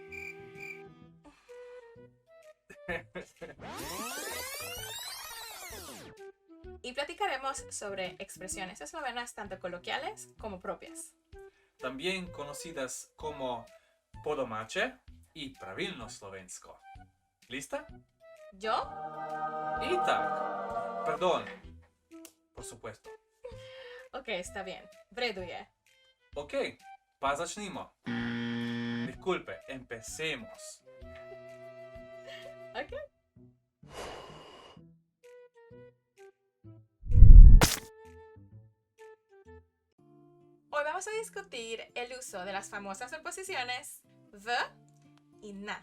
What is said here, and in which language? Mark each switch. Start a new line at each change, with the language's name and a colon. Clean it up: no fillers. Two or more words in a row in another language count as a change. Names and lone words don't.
Spanish: Y platicaremos sobre expresiones eslovenas tanto coloquiales como propias. También conocidas como podomache y
Slovenian: pravilno slovensko.
Spanish: ¿Lista? ¿Yo? Y tak. Perdón. Por supuesto. Ok, está bien.
Slovenian: Vreduje. Ok, pa začnimo.
Spanish: Disculpe, empecemos. Ok. Hoy vamos a discutir el uso de las famosas preposiciones v y na.